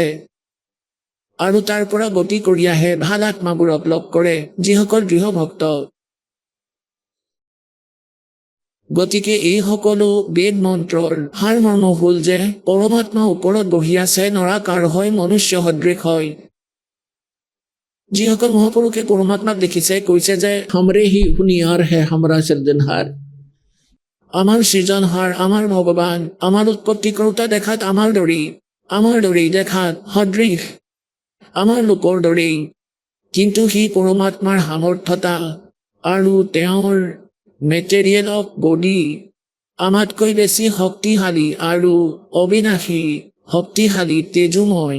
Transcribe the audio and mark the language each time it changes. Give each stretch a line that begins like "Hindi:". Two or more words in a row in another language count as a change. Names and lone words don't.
Assamese: আৰু তাৰ পৰা গতি কৰি আহে, ভাল আত্মাবোৰক লগ কৰে, যিসকল দৃঢ় ভক্ত। গতিকে এই সকলো বেদ মন্ত্ৰৰ সাৰমৰ্ম হ'ল যে পৰমাত্মা ওপৰত বহি আছে, নৰাকাৰ হয়, মনুষ্য সদৃশ হয়। যিসকল মহাপুৰুষে পৰমাত্মাক দেখিছে কৈছে যে
Hindi: हमरे ही हुनियार है हमारा सृजनहार।
Assamese: আমাৰ সৃজনহাৰ, আমাৰ ভগৱান, আমাৰ উৎপত্তি কৰোতা দেখাত আমাৰ দৰেই দেখাত সদৃশ, আমাৰ লোকৰ দৰেই। কিন্তু সেই পৰমাত্মাৰ সামৰ্থ্যতা আৰু তেওঁৰ
English: material of body
Assamese: আমাতকৈ বেছি শক্তিশালী আৰু অবিনাশী, শক্তিশালী, তেজোময়।